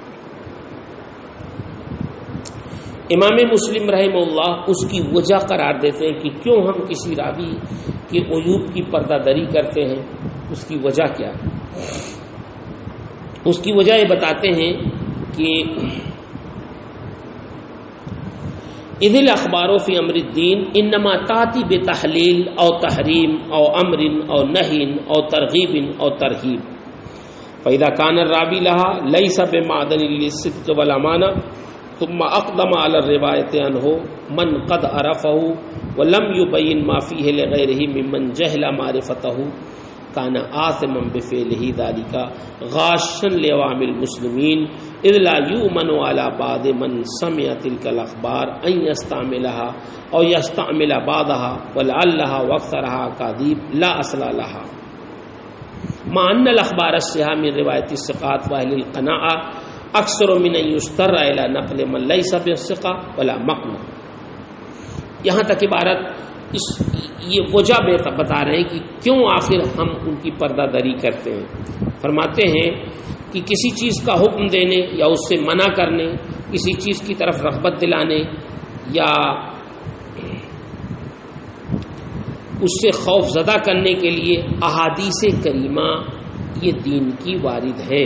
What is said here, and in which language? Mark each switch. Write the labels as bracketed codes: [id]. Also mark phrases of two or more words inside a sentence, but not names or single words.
[ur] امام مسلم رحمہ اللہ اس کی وجہ قرار دیتے ہیں کہ کیوں ہم کسی راوی کے عیوب کی پردہ دری کرتے ہیں. اس کی وجہ کیا ہے؟ اس کی وجہ یہ بتاتے ہیں کہ [ar] اذ الاخبار فی امر الدین انما تاتی بتحلیل او تحریم او امر او نہی او ترغیب او ترہیب فاذا کان الراوی لها لیس بمعدن للصدق والامانہ ثم اقدم على الروایت عنہ من قد عرفہ ولم يبین ما فیہ لغیرہ ممن جہل معرفتہ کان آثما بفعلہ ذلک غاشا لعوام المسلمین اذ لا یؤمن علی بعض من سمع تلک الاخبار ان یستعملها او یستعمل بعضها ولعلها واکثرها اکاذیب لا اصل لها مع ان الاخبار الصحیحہ من روایت الثقات واہل القناعہ اکثر من ان یستر الی نقل من لیس بثقہ ولا مقنع. [ur] یہاں تک عبارت یہ وجہ بتا رہے ہیں کہ کیوں آخر ہم ان کی پردہ دری کرتے ہیں. فرماتے ہیں کہ کسی چیز کا حکم دینے یا اس سے منع کرنے، کسی چیز کی طرف رغبت دلانے یا اس سے خوف زدہ کرنے کے لیے احادیث کریمہ یہ دین کی وارد ہے.